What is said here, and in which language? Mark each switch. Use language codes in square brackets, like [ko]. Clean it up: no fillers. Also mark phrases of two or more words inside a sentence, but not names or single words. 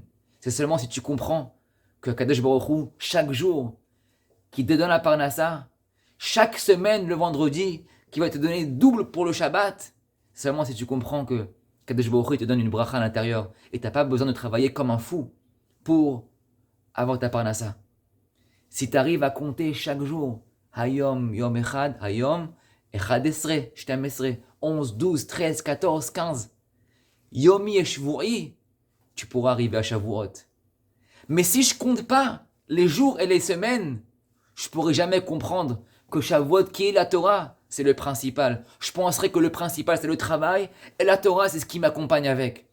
[fr] C'est seulement si tu comprends que [he] קדוש ברוך הוא, [fr] chaque jour, qui te donne la parnassa, chaque semaine, le vendredi, qui va te donner double pour le Shabbat, seulement si tu comprends que [he] קדוש ברוך הוא [fr] te donne une bracha à l'intérieur et tu n'as pas besoin de travailler comme un fou pour avoir ta parnassa. Si tu arrives à compter chaque jour, [he] היום, יום אחד, היום, אחד עשר, שתים עשרה, 11, 12, 13, 14, 15, Yomi et Shvu'i, [fr] tu pourras arriver à Shavuot. Mais si je compte pas les jours et les semaines, je pourrai jamais comprendre que Shavuot, qui est la Torah, c'est le principal. Je penserais que le principal, c'est le travail, et la Torah, c'est ce qui m'accompagne avec.